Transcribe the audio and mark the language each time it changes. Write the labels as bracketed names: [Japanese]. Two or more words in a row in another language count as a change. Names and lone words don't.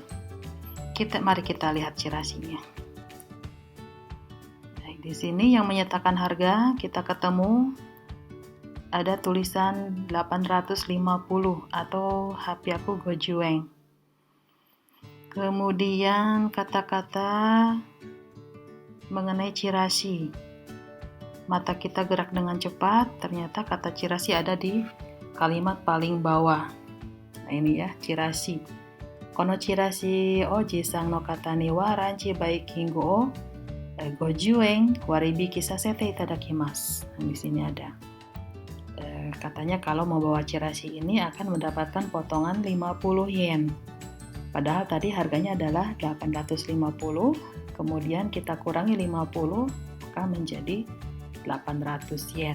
[Indonesian] Mari kita lihat chirashinya. Nah, di sini yang menyatakan harga kita ketemu ada tulisan 850 atau [Japanese] 八百五十円. [Indonesian] Kemudian kata-kata mengenai chirashi. Mata kita gerak dengan cepat, ternyata kata chirashi ada di kalimat paling bawah. Nah, ini ya, chirashi. [Japanese] このチラシを持参の方にはランチバイキングを五十円割引させていただきます. [Indonesian] Nah, di sini ada. Katanya kalau membawa chirashi ini akan mendapatkan potongan 50 yen. Padahal tadi harganya adalah 850, kemudian kita kurangi 50, maka menjadi 800 yen.